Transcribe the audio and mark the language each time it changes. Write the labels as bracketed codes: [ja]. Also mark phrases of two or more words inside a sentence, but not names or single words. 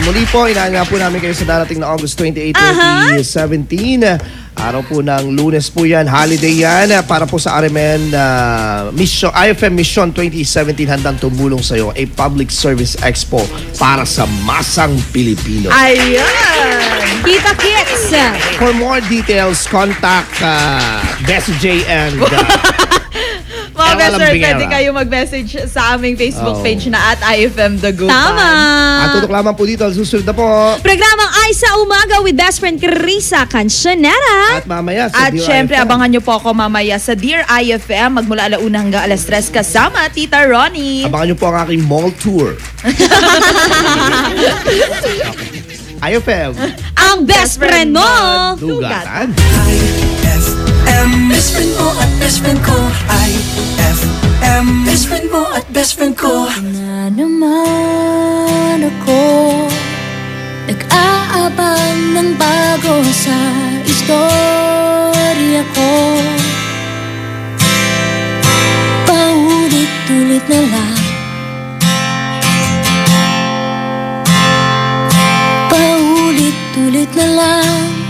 [tl] Muli po, inaangaan po namin kayo sa darating na August 28, 2017. Araw po ng Lunes po yan, holiday yan para po sa RMN Mission, IFM Mission 2017 handang tumulong sa iyo, [en] a public service expo [tl] para sa masang Pilipino. Ayan! Kita Kits! [en] For more details, contact Bessie J and [tl] Mga [en] best friend, [tl] pwede kayo mag-message sa aming Facebook page na at IFM The Go. Tama! At tutok lamang po dito, susunod na po Programang Ay sa Umaga [en] with best friend [tl] Carissa Cancionera. At mamaya sa At Dear syempre, IFM. abangan nyo po ako mamaya sa Dear IFM magmula 1 hanggang 3 kasama Tita Ronnie. Abangan nyo po ang aking mall tour. IFM. Ang [en] best friend [tl] mo! Lugatan. IFM, [en] best friend [tl] mo at [en] best friend [tl] ko. IFM, [en] best friend [tl] mo at [en] best friend [tl] ko. Na naman ako nag-aabang ng bago sa istorya ko. Paulit-ulit na lang, paulit-ulit na lang.